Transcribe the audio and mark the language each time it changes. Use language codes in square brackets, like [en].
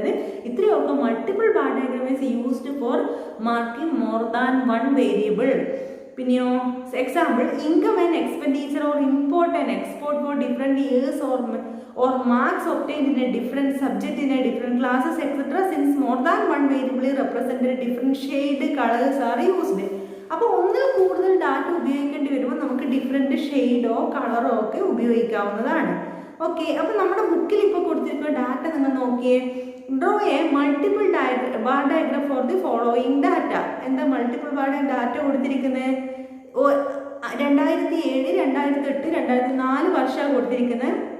[ml] അതായത് ഇത്രയൊക്കെ [en] Multiple bar diagram is used for marking more than one variable. പിന്നെയോ example income and expenditure or import and export for different years or marks obtained in a different subject in a different classes etc. since more than one variable represented different shade colors are used. [ml] അപ്പോൾ ഒന്നിൽ കൂടുതൽ data ഉപയോഗിക്കേണ്ടി വരുമ്പോൾ നമുക്ക് different ഷെയ്ഡോ കളറോ ഒക്കെ ഉപയോഗിക്കാവുന്നതാണ്. Okay, അപ്പോൾ നമ്മുടെ ബുക്കിൽ ഇപ്പോൾ കൊടുത്തിരിക്കുന്ന ഡാറ്റ നിങ്ങൾ നോക്കിയേ. [en] Draw a multiple bar diagram for the following data. [ml] എന്താ മൾട്ടിപ്പിൾ ബാർ ഡാറ്റ കൊടുത്തിരിക്കുന്നത്? 2007, 2008, 2004 വർഷമാണ് കൊടുത്തിരിക്കുന്നത്.